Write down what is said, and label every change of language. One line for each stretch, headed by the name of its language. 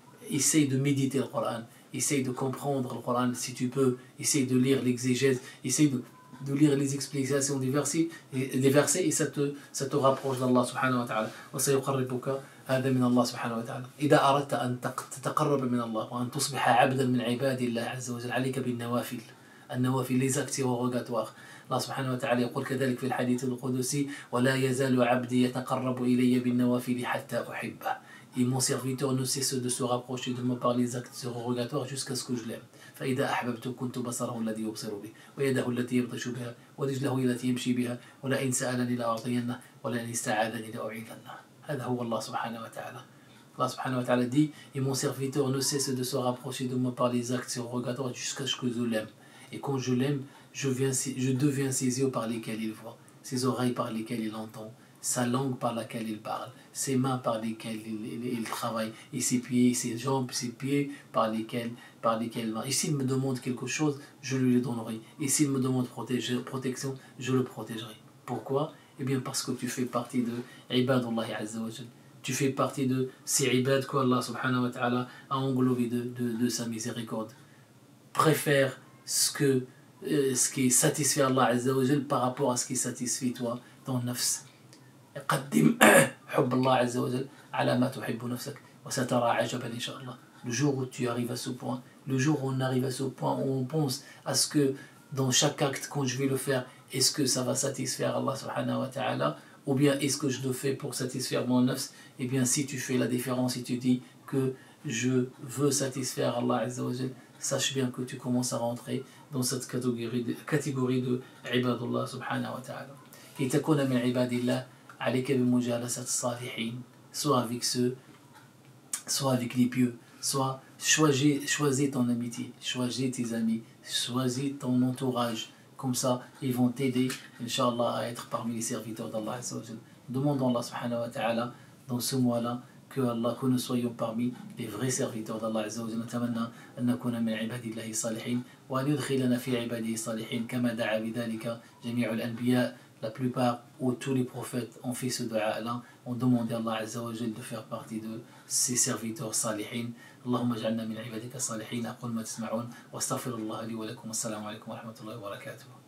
French: Essaye de méditer le Coran. Essaye de comprendre le Coran si tu peux. Essaye de lire l'exégèse. Essaye de lire les explications des versets et ça te rapproche d'Allah subhanahu wa ta'ala.
Arabic: وسيقربك هذا من الله سبحانه وتعالى. إذا أردت أن تتقرب من الله وأن تصبح عبدا من عباد الله عز وجل عليك بالنوافل.
French: النوافل les actes surrogatoires.
Arabic: الله سبحانه وتعالى يقول كذلك في الحديث القدسي: ولا يزال عبدي يتقرب إلي بالنوافل حتى أحبه.
French: Et mon serviteur ne cesse de se rapprocher de moi par les actes surrogatoires jusqu'à ce que je l'aime.
Arabic: فإذا أحببت كنت بصره الذي يبصر به ويده التي يبطش بها ورجله التي يمشي بها ولئن سألني لأعطينه ولئن استعاذني لأعيذنه. هذا هو الله سبحانه وتعالى.
French: Allah subhanahu wa ta'ala dit: et mon serviteur ne cesse de se rapprocher de moi par les actes surrogatoires jusqu'à ce que je l'aime. Et quand je l'aime, je deviens ses yeux par lesquels il voit, ses oreilles par lesquelles il entend, sa langue par laquelle il parle, ses mains par lesquelles il travaille, et ses pieds, ses jambes, ses pieds par lesquels il marche. Et s'il me demande quelque chose, je lui le donnerai. Et s'il me demande protection, je le protégerai. Pourquoi? Eh bien parce que tu fais partie de Ibadullah Azza wa Jal. Tu fais partie de ces ibad qu'Allah subhanahu wa ta'ala a englobé de sa miséricorde. Préfère ce qui satisfait Allah Azza wa Jal par rapport à ce qui satisfait toi, ton nafs.
Arabic: قدم حب الله عز وجل على ما تحب نفسك وسترى عجبا إن شاء الله.
French: Le jour où tu arrives à ce point, le jour où on arrive à ce point où on pense à ce que dans chaque acte quand je vais le faire, est-ce que ça va satisfaire Allah subhanahu wa ta'ala ou bien est-ce que je le fais pour satisfaire mon nafs? Eh bien si tu fais la différence et tu dis que je veux satisfaire Allah Azza wa Jal, sache bien que tu commences à rentrer dans cette catégorie de ibadullah subhanahu wa ta'ala.
Arabic: كي تكون من عباد الله عليك بمجالسة الصالحين.
French: Soit avec ceux, soit avec les pieux, soit choisis ton amitié, choisis tes amis, choisis ton entourage. Comme ça, ils vont t'aider, Inch'Allah, à être parmi les serviteurs d'Allah Azza wa Jal. Demandons Allah subhanahu wa ta'ala dans ce mois-là que nous soyons parmi les vrais serviteurs d'Allah Azza wa Jal.
Arabic: نتمنى أن نكون من عباد الله الصالحين وأن يدخلنا في عباده الصالحين كما دعا بذلك جميع الأنبياء.
French: La plupart ou tous les prophètes ont fait ce dua-là, ont demandé à Allah Azza wa Jal de faire partie de ses serviteurs salihin.
Arabic: اللهم اجعلنا من عبادك الصالحين. أقول ما تسمعون واستغفر الله لي ولكم والسلام عليكم ورحمة الله وبركاته.